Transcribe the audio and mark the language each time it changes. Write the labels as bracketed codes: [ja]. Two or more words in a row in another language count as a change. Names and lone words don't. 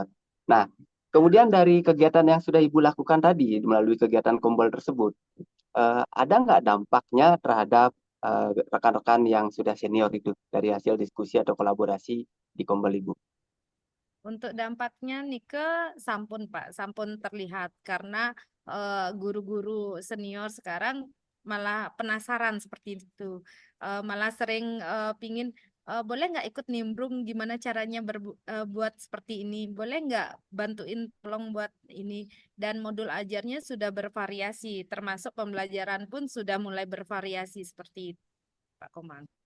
[id] Nah, kemudian dari kegiatan yang sudah Ibu lakukan tadi melalui kegiatan kumpul tersebut, ada nggak dampaknya terhadap rekan-rekan yang sudah senior itu dari hasil diskusi atau kolaborasi di kumpul Ibu? Untuk dampaknya sampun Pak, sampun terlihat karena guru-guru senior sekarang malah penasaran seperti itu. Malah sering pingin boleh nggak ikut nimbrung gimana caranya buat seperti ini? Boleh nggak bantuin tolong buat ini? Dan modul ajarnya sudah bervariasi, termasuk pembelajaran pun sudah mulai bervariasi seperti itu, Pak Komang.